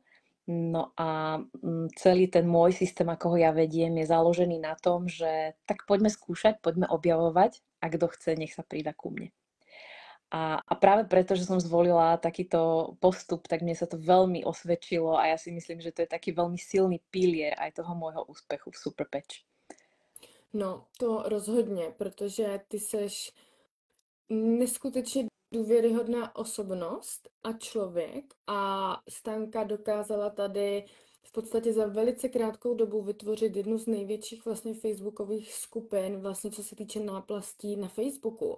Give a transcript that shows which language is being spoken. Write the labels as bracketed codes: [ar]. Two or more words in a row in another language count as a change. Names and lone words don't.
[sk] No a celý ten môj systém, ako ho ja vediem, je založený na tom, že tak poďme skúšať, poďme objavovať a kto chce, nech sa pridá ku mne. A práve preto, že som zvolila takýto postup, tak mne sa to veľmi osvedčilo a ja si myslím, že to je taký veľmi silný pilier aj toho môjho úspechu v Superpatch. [cs] No, to rozhodně, protože ty seš neskutečně důvěryhodná osobnost a člověk a Stanka dokázala tady v podstatě za velice krátkou dobu vytvořit jednu z největších vlastně facebookových skupin, vlastně co se týče náplastí na Facebooku.